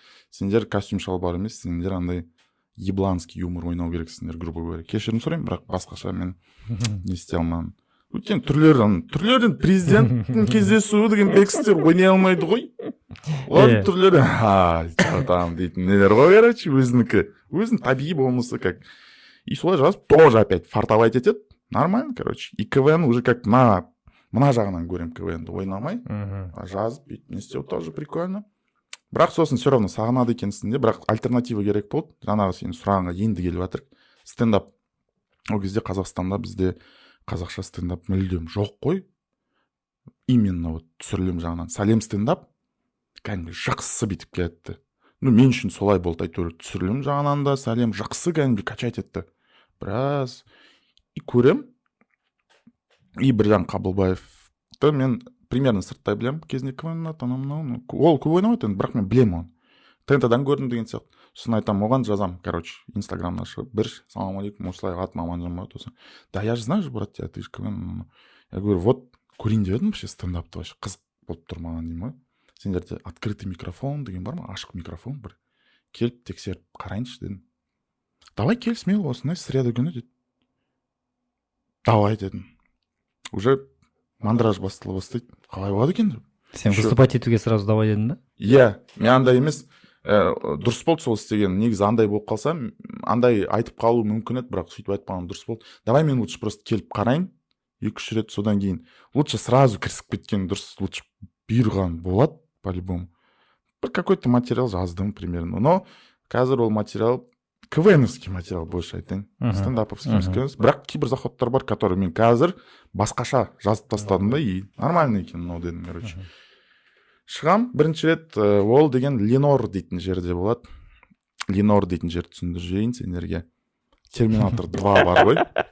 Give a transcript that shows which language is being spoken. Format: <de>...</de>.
<kk>Сендер костюм шалбар емес, сендер андай ебланский юмор ойнау керексіңдер,</kk> <ru>грубо говоря.</ru> <kk>Кешірім сұраймын, бірақ басқаша мен не істей алмадым. Өйткені түрлерін президенттің кездесуі деген бекстер ойнай алмайды ғой. Олардың түрлері, там дейтін нелер ғой, короче, өзінің табиғи болмысы как. И солай жазып, тоже опять фартовать етеді.</kk> <ru>Нормально, короче.</ru> <kk>И КВН уже как мына жағынан көрем КВНді ойнамай. Жазып, не істеу тоже прикольно. Бірақ сосын все равно сағынады екенсің де, бірақ альтернатива керек болды. Жаңағы сенің сұрағыңа енді келіп жатыр. Стендап. Ол кезде Қазақстанда бізде қазақша стендап мүлдем жоқ қой. Именно вот түсірілім жағынан. Сәлем стендап кәдімгі жақсы битіп кетті. Мен үшін солай болды, әйтеуір түсірілім жағынан да сәлем жақсы кәдімгі качать етті. Біраз и көрем. И Біржан Қабылбаевты мен примерно сырттай білем, кезінде КВН анау. Ол көп ойнамайды, бірақ мен білем оны. ТНТ-дан көрдім деген сияқты. Сосын айтам, оған жазам, короче, инстаграмна шығып, салам алейкум, осылай атым Аманжан болады осы.</kk> <ru>Да, я же знаю же, брат, ты же КВН. Я говорю, вот,</ru> <kk>көрейін деп едім, вообще стендапты вообще қызық болып тұр маған деймін ғой. Сендерде открытый микрофон деген бар ма? Ашық микрофон бір. Келіп тексеріп қарайыншы дедім. Давай кел смело, осындай среда күні деді. Давай дедім. Уже мандраж бастала бастайды. Қалай болады екен деп. Сен выступать етуге сразу давай дедің да? Иә, мен андай емес. Дұрыс болды сол істеген. Негізі андай болып қалса, андай айтып қалу мүмкін еді, бірақ сөйтіп айтпағаным дұрыс болды. Давай мен лучше просто келіп қарайын. 2-3 рет содан кейін. Лучше сразу кірісіп кеткен дұрыс. Лучше бұйырған болады, по-любому. Бір какой-то материал жаздым примерно. Но қазір ол материал КВНовский материал больше айтайын. Стендаповский емес. Бірақ кейбір заходтар бар, которые мен қазір басқаша жазып тастадым да, и нормально екен мынау дедім, короче. Шығам, бірінші рет ол деген Ленор дейтін жерде болады. Ленор дейтін жерді түсіндір жейін сендерге. Терминатор 2 бар ғой.</kk>